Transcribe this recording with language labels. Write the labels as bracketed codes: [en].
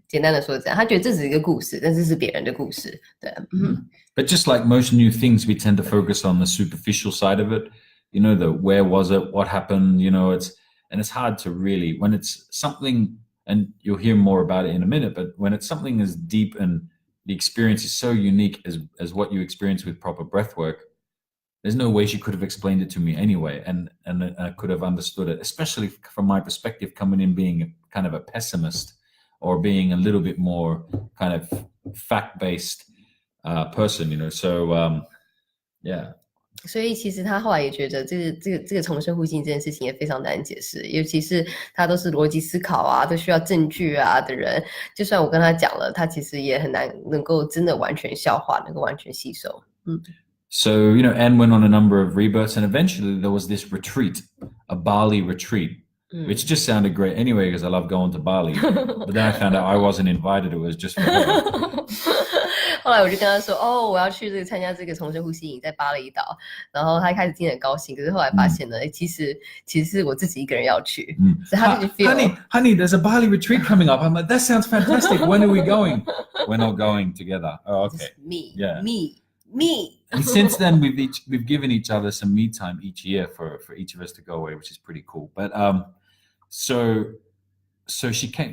[zh] 简单的说这样，他觉得这只是一个故事，但这是别人的故事。对。 [en] But just like most new things, we tend to focus on the superficial side of it. The where was it, what happened, it's hard to really, when it's something, and you'll hear more about it in a minute, but when it's something as deep and the experience is so unique as what you experience with proper breath work, there's no way she could have explained it to me anyway, and I could have understood it, especially from my perspective, coming in being kind of a pessimist or being a little bit more kind of fact-based person, so yeah. [zh] 所以其实他后来也觉得这个重生呼吸这件事情也非常难解释，尤其是他都是逻辑思考啊，都需要证据啊的人，就算我跟他讲了，他其实也很难能够真的完全消化，能够完全吸收。 [en] So, Anne went on a number of rebirths, and eventually there was this retreat, a Bali retreat, which just sounded great anyway because I love going to Bali. But then I found out I wasn't invited. It was just for her. [zh] 后来我就跟他说：“哦，我要去参加这个重生呼吸营，在巴厘岛。” 然后他一开始听得很高兴，可是后来发现呢，其实是我自己一个人要去。所以他就 [en] feel honey, there's a Bali retreat coming up. I'm like, that sounds fantastic. When are we going? We're not going together. Oh, okay. Just me. Yeah. Me. And since then, we've given each other some me time each year for each of us to go away, which is pretty cool. But so she came.